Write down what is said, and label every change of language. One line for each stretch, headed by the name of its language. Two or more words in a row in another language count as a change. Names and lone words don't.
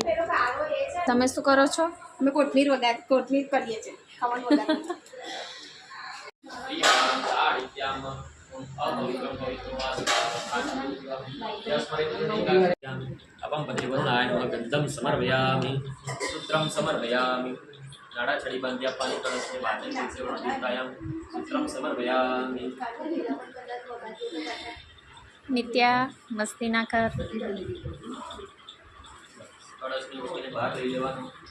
Gujarati: તમે શું કરો છો? અમે કોથમીર કરીએ છીએ.
Sanskrit: अपं पतिवरुणाय नमः गन्धं समर्पयामि सूत्रं समर्पयामि
Hindi: नाड़ा छड़ी बंदिया पानी कलश के बाद से
Sanskrit: वरुणायाम सूत्रं समर्पयामि.
Gujarati: નિત્યા મસ્તી ના કર. કળશની ઉઠીને બહાર લઈ લેવાનું.